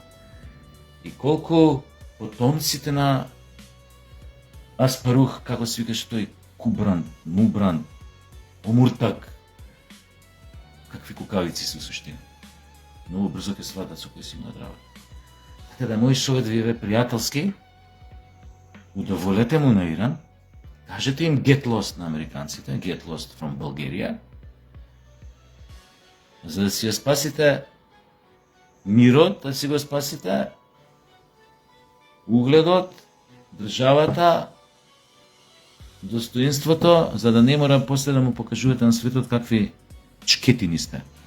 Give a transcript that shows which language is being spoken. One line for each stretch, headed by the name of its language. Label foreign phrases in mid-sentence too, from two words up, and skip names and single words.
Macedonian: И колку потомците на Аспарух, како се викаше тој, Кубран, Мубран, Омуртак, какви кукавици се суштина. Многу брзо ќе сватат со кои си имаат работа. Така да, мој совет ви е пријателски, удоволете му на Иран, кажете им
English: get lost
Macedonian: на американците,
English: get lost from Bulgaria,
Macedonian: за да си ја спасите мирот, да си го спасите угледот, државата, достоинството, за да не мора после да му покажувате на светот какви чкетини сте.